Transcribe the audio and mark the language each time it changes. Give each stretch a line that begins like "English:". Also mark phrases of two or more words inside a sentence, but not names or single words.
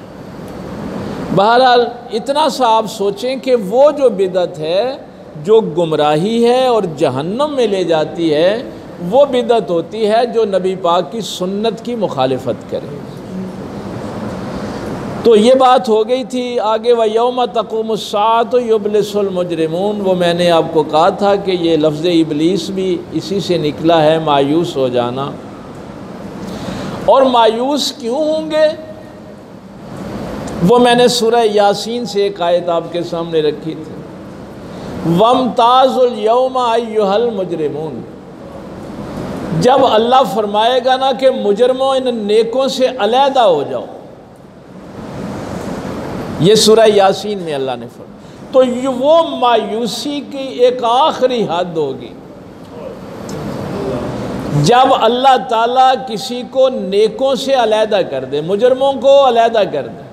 Urdu: بہرحال اتنا سا آپ سوچیں کہ وہ جو بدعت ہے جو گمراہی ہے اور جہنم میں لے جاتی ہے، وہ بدعت ہوتی ہے جو نبی پاک کی سنت کی مخالفت کرے. تو یہ بات ہو گئی تھی۔ آگے
Arabic: ويوم تقوم الساعة يبلس المجرمون,
Urdu: وہ میں نے آپ کو کہا تھا کہ یہ لفظ ابلیس بھی اسی سے نکلا ہے، مایوس ہو جانا. اور مایوس کیوں ہوں گے، وہ میں نے سورہ یاسین سے ایک آیت آپ کے سامنے رکھی تھی,
Arabic: وامتازوا اليوم أيها المجرمون.
Urdu: جب اللہ فرمائے گا نا کہ مجرموں ان نیکوں سے علیحدہ ہو جاؤ، یہ سورہ یاسین میں اللہ نے فرمایا، تو یہ وہ مایوسی کی ایک آخری حد ہوگی جب اللہ تعالیٰ کسی کو نیکوں سے علیحدہ کر دے، مجرموں کو علیحدہ کر دے.